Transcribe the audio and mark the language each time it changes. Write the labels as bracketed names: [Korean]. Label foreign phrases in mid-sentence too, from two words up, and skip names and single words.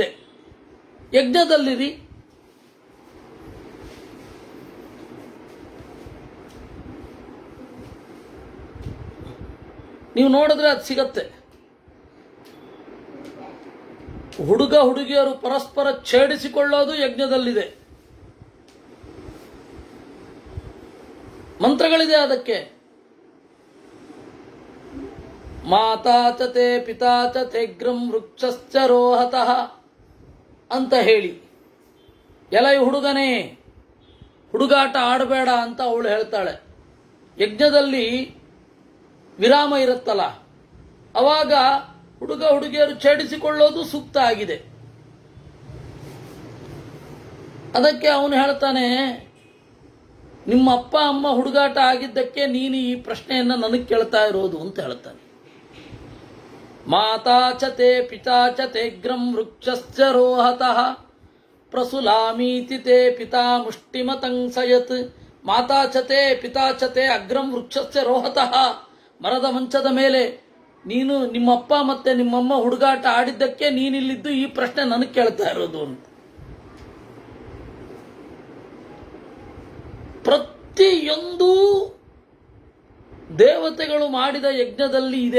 [Kannada] ಯಜ್ಞದಲ್ಲಿರಿ. ನೀವು ನೋಡಿದ್ರೆ ಅದು ಸಿಗತ್ತೆ. ಹುಡುಗ ಹುಡುಗಿಯರು ಪರಸ್ಪರ ಛೇಡಿಸಿಕೊಳ್ಳೋದು ಯಜ್ಞದಲ್ಲಿದೆ. ಮಂತ್ರಗಳಿದೆ ಅದಕ್ಕೆ. [Sanskrit] माता च ते पिता च तेग्रं वृक्षश्च रोहतः [Kannada] ಅಂತ ಹೇಳಿ, ಎಲೈ ಹುಡುಗನೇ ಹುಡುಗಾಟ ಆಡಬೇಡ ಅಂತ ಅವಳು ಹೇಳ್ತಾಳೆ. ಯಜ್ಞದಲ್ಲಿ ವಿರಾಮ ಇರುತ್ತಲ್ಲ, ಅವಾಗ ಹುಡುಗ ಹುಡುಗಿಯರು ಛೇಡಿಸಿಕೊಳ್ಳೋದು ಸೂಕ್ತ ಆಗಿದೆ. ಅದಕ್ಕೆ ಅವನು ಹೇಳ್ತಾನೆ, ನಿಮ್ಮ ಅಪ್ಪ ಅಮ್ಮ ಹುಡುಗಾಟ ಆಗಿದ್ದಕ್ಕೆ ನೀನು ಈ ಪ್ರಶ್ನೆಯನ್ನು ನನಗೆ ಕೇಳ್ತಾ ಇರೋದು ಅಂತ ಹೇಳ್ತಾನೆ. [Sanskrit] माता च ते पिता च तेग्रं वृक्षश्च रोहतः प्रसुलामीति ते पिता मुष्टिमतंसयत्. माता च ते पिता च ते अग्रं वृक्षश्च रोहतः. [Kannada] ಮರದ ಮಂಚದ ಮೇಲೆ ನೀನು, ನಿಮ್ಮಪ್ಪ ಮತ್ತೆ ನಿಮ್ಮಮ್ಮ ಹುಡುಗಾಟ ಆಡಿದ್ದಕ್ಕೆ ನೀನಿಲ್ಲಿದ್ದು ಈ ಪ್ರಶ್ನೆ ನನಗೆ ಕೇಳ್ತಾ ಇರೋದು ಅಂತ. ಪ್ರತಿಯೊಂದು ದೇವತೆಗಳು ಮಾಡಿದ ಯಜ್ಞದಲ್ಲಿ ಇದೆ.